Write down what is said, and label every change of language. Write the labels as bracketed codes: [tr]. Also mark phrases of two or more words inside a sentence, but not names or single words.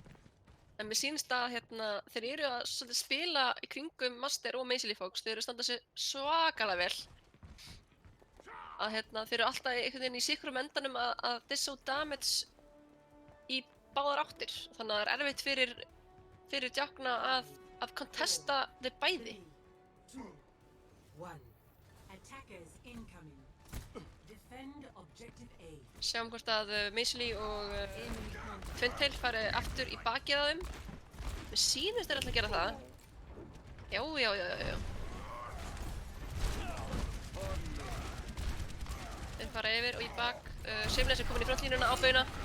[is] En mér sýnist að þeir eru að spila í kringum Master og Measly Fox, þeir eru að standa sig svakalega vel. Að þeir eru alltaf einhvern veginn í sikrum endanum að [en] disso damage [is] í báðar áttir. Þannig að það er erfitt fyrir djákna að contesta þeir bæði. 3, 2, 1. [en] Attackers incoming. Defend objective A. [is] Sjáum hvort að Measly og Twintail fari aftur í bakið á þeim. Mér sýnist þeir alltaf að gera það. Já. Þeir fara yfir og í bak. Shameless er komin í frontlínuna á Bauna.